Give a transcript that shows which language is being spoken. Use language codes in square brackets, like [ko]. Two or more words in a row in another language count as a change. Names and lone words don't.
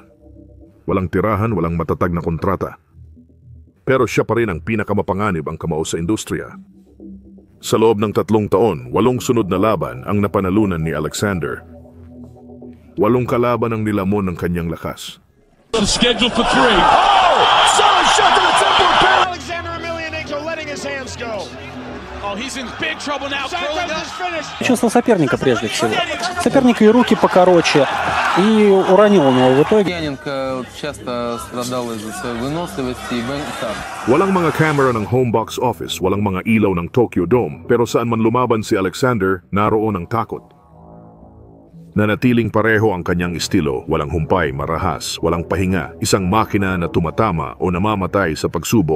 [tl] Walang tirahan, walang matatag na kontrata. Pero siya pa rin ang pinakamapanganib ang kamao sa industriya. Sa loob ng 3 taon, 8 sunod na laban ang napanalunan ni Alexander. 8 kalaban ang nilamon ng kanyang lakas. [en] Scheduled for 3. Oh! Solid shot to the temple. Alexander Emelianenko letting his hands go. Oh, he's in big trouble now. [ru] Чувство соперника прежде всего. Соперник и руки покороче, и уронил он его в итоге. Яненко часто страдал из-за своей выносливости и [tl] Walang mga camera ng [en] home box office, [tl] walang mga ilaw ng Tokyo Dome, pero saan man lumaban si Alexander, naroon ang takot. Nanatiling pareho ang kanyang estilo, walang humpay, marahas, walang pahinga, isang makina na tumatama o namamatay sa pagsubok.